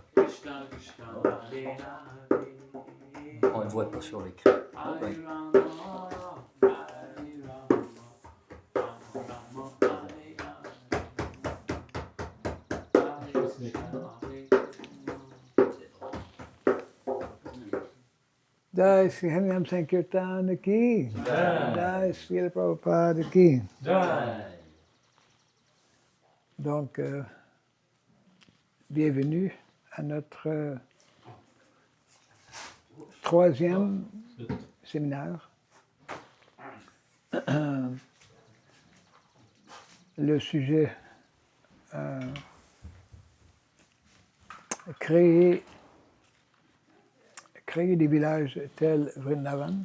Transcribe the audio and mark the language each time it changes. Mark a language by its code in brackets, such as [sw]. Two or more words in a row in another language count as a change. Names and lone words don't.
[fr] On ne le voit pas sur l'écran. Oh, ben. [hi] Jai Sri Harinam Sankirtan ki. Jai Sri Prabhupada ki. [fr] Donc, bienvenue à notre troisième séminaire. Le sujet créer des villages tels Vrindavan.